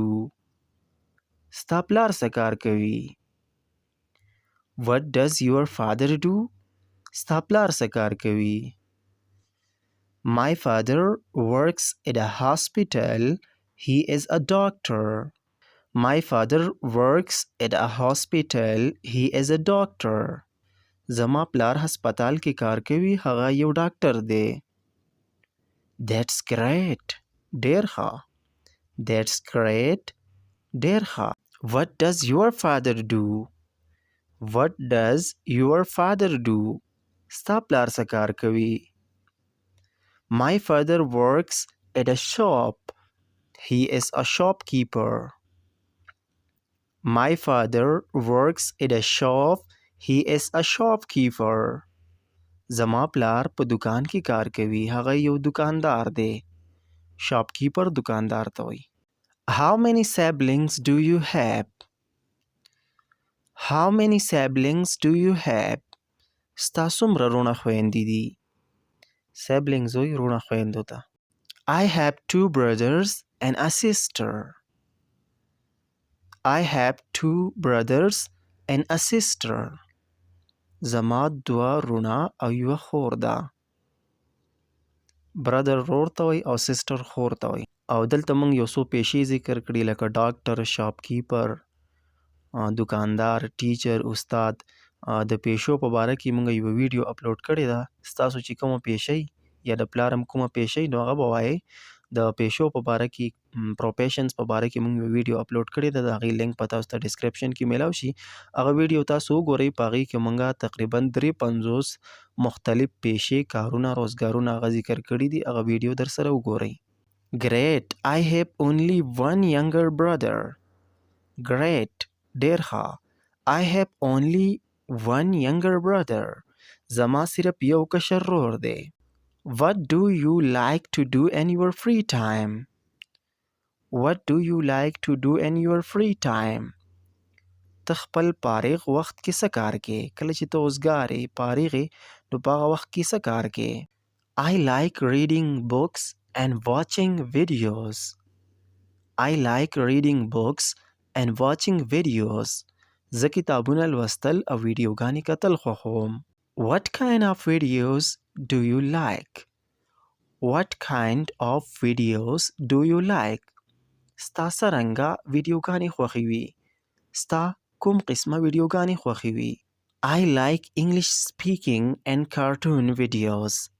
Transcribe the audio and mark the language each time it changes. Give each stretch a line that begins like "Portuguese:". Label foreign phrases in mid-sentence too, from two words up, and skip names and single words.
Pashto: ستا پلار څه کار کوي؟
English: What does your father do؟
Pashto: ستا پلار څه کار کوي؟
English: My father works at a hospital. He is a doctor. My father works at a hospital. He is a doctor.
Pashto: زما پلار هسپتال کې کار کوي. هغه یو ډاکټر دی.
English: That's great.
Pashto: ډېر ښه.
English: That's great.
Pashto: ډېر ښه.
English: What does your father do? What does your father do?
Pashto: ستا پلار څه کار کوي؟
English: My father works at a shop. He is a shopkeeper. My father works at a shop. He is a shopkeeper.
Pashto: زما پلار په دکان کې کار کوي. هغه یو دکاندار دی. shopkeeper دکاندار ته وایي.
English: How many siblings do you have? How many siblings do you have?
Pashto: ستا څومره وروڼه خویندې دي؟ siblings وایي وروڼه خویندو ته.
English: I have 2 brothers and a sister. I have 2 brothers and a sister.
Pashto: زما 2 وروڼه او یوه خور ده. برادر ورور ته وایي او سیسټر خور ته وایي. او دلته موږ یو څو پیشې ذکر کړي لکه ډاکټر، شاپکیپر، دکاندار، ټیچر، استاد. د پیشو په باره کې موږ یوه ویډیو اپلوډ کړې ده. ستاسو چې کومه پیشۍ یا د پلار هم کومه پیشۍ نو هغه به وایئ. د پیشو په باره کې پروفیشنز په باره کې موږ یو ویډیو اپلوډ کړې ده. د هغې لینک به تاسو ته ډسکرپشن کې میلاو شي. هغه ویډیو تاسو وګورئ. په هغې کې موږ تقریبا 53 مختلف پیشې، کارونه، روزګارونه هغه ذکر کړي دي. هغه ویډیو در سره وګورئ.
English: Great. I have only one younger brother. Great.
Pashto: ډېر ښه.
English: I have only one younger brother.
Pashto: زما صرف یو کشر ورور دی.
English: What do you like to do in your free time? What do you like to do in your free time?
Pashto: ته خپل فارغ وخت کې څه کار کې؟ کله چې ته اوزګار یې، فارغ یې، نو په هغه وخت کې څه کار کې؟
English: I like reading books and watching videos. I like reading books and watching videos.
Pashto: زه کتابونه لوستل او ویډیوګانې کتل خوښوم.
English: What kind of videos do you like? What kind of videos do you like?
Pashto: ستا څرنګه ویډیوګانې خوښوي؟ ستا کوم قسمه ویډیوګانې خوښوي؟
English: I like English speaking and cartoon videos.